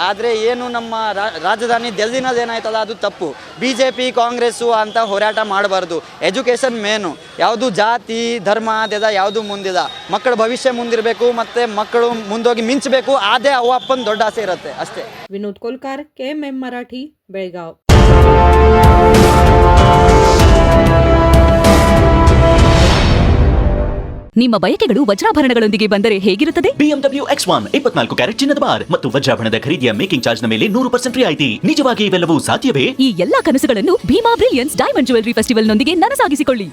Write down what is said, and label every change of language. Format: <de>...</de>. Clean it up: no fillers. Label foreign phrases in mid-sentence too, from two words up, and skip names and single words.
<kn>ಆದರೆ ಏನು ನಮ್ಮ ರಾಜಧಾನಿ ಡೆಲ್ಲಿನಲ್ಲಿ ಏನಾಯ್ತಲ್ಲ ಅದು ತಪ್ಪು. BJP ಕಾಂಗ್ರೆಸ್ಸು ಅಂತ ಹೋರಾಟ ಮಾಡಬಾರ್ದು. ಎಜುಕೇಷನ್ ಮೇನು, ಯಾವುದು ಜಾತಿ ಧರ್ಮ ಅದೆಲ್ಲ ಯಾವುದು ಮುಂದಿಲ್ಲ. ಮಕ್ಕಳ ಭವಿಷ್ಯ ಮುಂದಿರಬೇಕು ಮತ್ತು ಮಕ್ಕಳು ಮುಂದೋಗಿ ಮಿಂಚಬೇಕು. ಅದೇ ಅವ್ವ ಅಪ್ಪನ ದೊಡ್ಡ ಆಸೆ ಇರುತ್ತೆ ಅಷ್ಟೇ.</kn> <mr>विनोद कोलकार, KMM मराठी, बेळगाव.</mr> <kn>ನಿಮ್ಮ ಬಯಕೆಗಳು ವಜ್ರಾಭರಣಗಳೊಂದಿಗೆ ಬಂದರೆ ಹೇಗಿರುತ್ತದೆ? BMW X1 24 ಕ್ಯಾರೆಟ್ ಚಿನ್ನದ ಬಾರ್ ಮತ್ತು ವಜ್ರಾಭರಣದ ಖರೀದಿಯ ಮೇಕಿಂಗ್ ಚಾರ್ಜ್ ನ ಮೇಲೆ 100% ರಿಯಾಯಿತಿ. ನಿಜವಾಗಿ ಇವೆಲ್ಲವೂ ಸಾಧ್ಯವೇ? ಈ ಎಲ್ಲಾ ಕನಸುಗಳನ್ನು ಭೀಮಾ ಬ್ರಿಲಿಯನ್ಸ್ ಡೈಮಂಡ್ ಜ್ಯುವೆಲರಿ ಫೆಸ್ಟಿವಲ್ ನೊಂದಿಗೆ ನನಸಾಗಿಸಿಕೊಳ್ಳಿ.</kn>